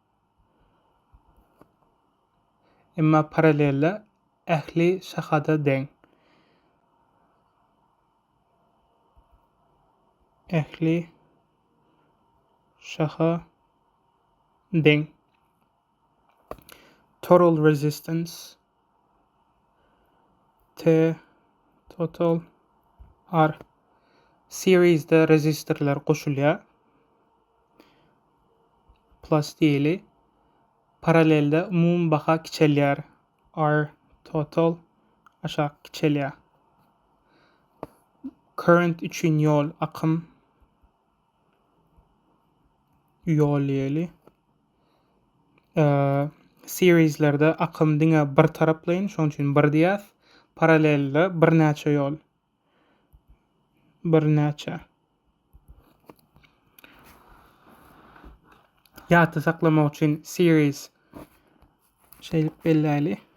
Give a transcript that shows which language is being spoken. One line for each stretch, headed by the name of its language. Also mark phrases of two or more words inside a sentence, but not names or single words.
Turkmen: Emma paralelle ähli şahada deň. Ähli şaha deň.
English: Total resistance
Turkmen: T total R series'de rezistorlar goşulýar. Plus diýeli. Paralelde umum baha kiçelýär. R total aşağı kiçelýär. Current üçün yol akım yol diýeli. Serieslerde akım diňe bir taraplayın, şoň üçin bir diýäs. Paralelde bir näçe yol. Bir näçe. Ýaty saklamak üçin series şeýlip belläli.